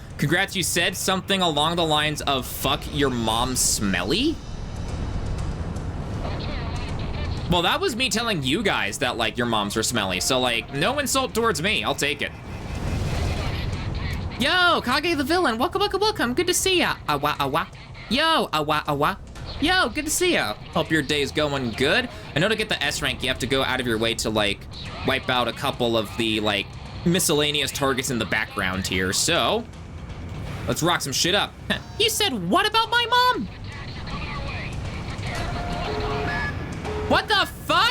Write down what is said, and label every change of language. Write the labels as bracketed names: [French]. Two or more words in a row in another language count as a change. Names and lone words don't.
[English] Congrats, you said something along the lines of fuck your mom smelly? Well, that was me telling you guys that, like, your moms were smelly. So, like, no insult towards me. I'll take it. Yo, Kage the villain. Welcome, welcome, welcome. Good to see ya. Awa, awa. Yo, awa, awa. Yo, good to see ya. Hope your day's going good. I know to get the S rank, you have to go out of your way to, like, wipe out a couple of the, like, miscellaneous targets in the background here. So, let's rock some shit up. You said what about my mom? What the fuck?